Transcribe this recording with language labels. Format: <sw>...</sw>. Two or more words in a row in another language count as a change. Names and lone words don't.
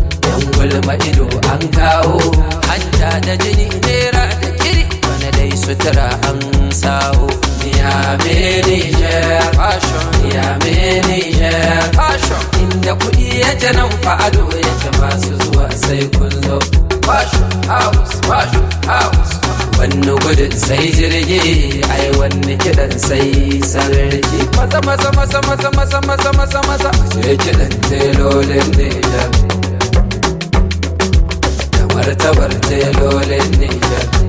<ha>Yan gulma ido an kawo, hanta da jini nera da kiri, wani dai sutura an sawo. Niyame Niger fashion, Niyame Niger fashion, inda kuɗi yake nan fa ado yake masu zuwa sai kun zo.</ha> <en>Fashion house, fashion house,</en> <ha>wani gudun sai jirgi, ai wani kiɗan sai sarki. Maza, maza, maza, maza, maza, maza, maza, maza. Je kiɗan telolin Nijar, da martabar telolin Nijar.</ha>